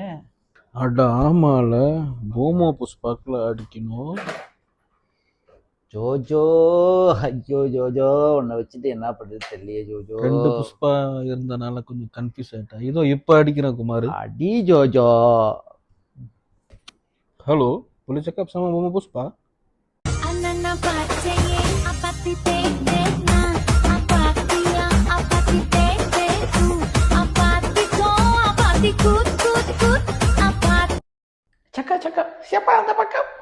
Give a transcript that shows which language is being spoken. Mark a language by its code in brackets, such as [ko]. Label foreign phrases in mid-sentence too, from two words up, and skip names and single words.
[ta] அட ஆமால, பூமா புஷ்பாக்குல அடிக்கணும். ஜோஜோ ஐயோ ஜோஜோ உன்னை வச்சுட்டு என்ன பண்றது தெரியலையே ஜோஜோ. 2 புஷ்பா இருந்தனால கொஞ்சம் கன்ஃபியூஸ் ஆயிட்டேன். இதோ இப்ப அடிக்கிறேன் குமார். அடி ஜோஜோ. [ms] ஹலோ boleh cakap sama Mama Puspa? Cakap siapa yang terpakap?